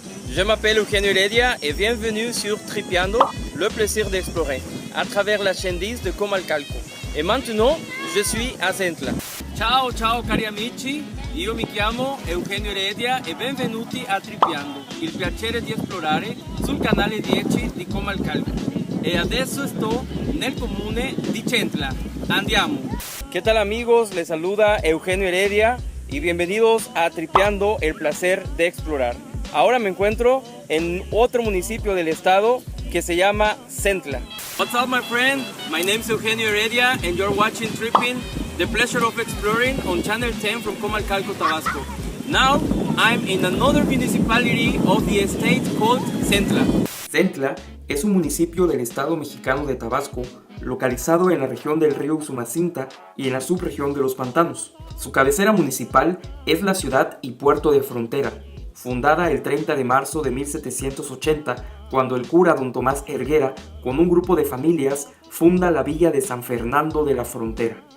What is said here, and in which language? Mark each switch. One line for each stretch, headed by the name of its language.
French: Je m'appelle Eugenio Heredia et bienvenue sur Tripeando, le plaisir d'explorer, à travers la chaîne 10 de Comalcalco. Et maintenant, je suis à Centla.
Italian: Ciao, ciao cari amici, io mi chiamo Eugenio Heredia e benvenuti a Tripeando, il piacere di esplorare sul canale 10 di Comalcalco. E adesso sto nel comune di Centla. Andiamo!
Spanish: ¿Qué tal amigos? Les saluda Eugenio Heredia y bienvenidos a Tripeando, el placer de explorar. Ahora me encuentro en otro municipio del estado que se llama Centla.
English: What's up my friend? My name is Eugenio Heredia and you're watching Tripping, the pleasure of exploring on Channel 10 from Comalcalco, Tabasco. Now I'm in another municipality of the state called Centla.
Spanish: Centla es un municipio del estado mexicano de Tabasco, localizado en la región del río Usumacinta y en la subregión de los pantanos. Su cabecera municipal es la ciudad y puerto de frontera, fundada el 30 de marzo de 1780, cuando el cura don Tomás Herguera, con un grupo de familias, funda la villa de San Fernando de la Frontera.